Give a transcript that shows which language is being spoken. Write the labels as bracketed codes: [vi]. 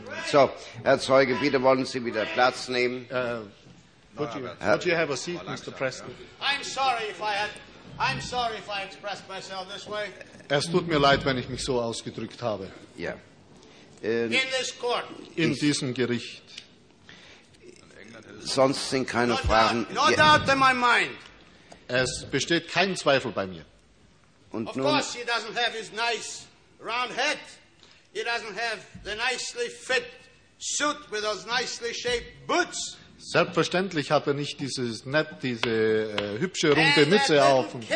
[de] So, Herr Zeuge, bitte wollen Sie wieder Platz nehmen. [en] Would you have a seat, Mr. Preston? I'm sorry if I expressed myself this way. [de] Es tut mir leid, wenn ich mich so ausgedrückt habe. Ja. [en] In this court. [de] In diesem Gericht. Sonst sind keine Fragen. [en] No doubt in my mind. [de] Es besteht kein Zweifel bei mir. [en] Und of course, he doesn't have his nice round head. He doesn't have the nicely fit suit with those nicely shaped boots. [de] Selbstverständlich hat er nicht dieses nett, diese hübsche, runde Mütze auf.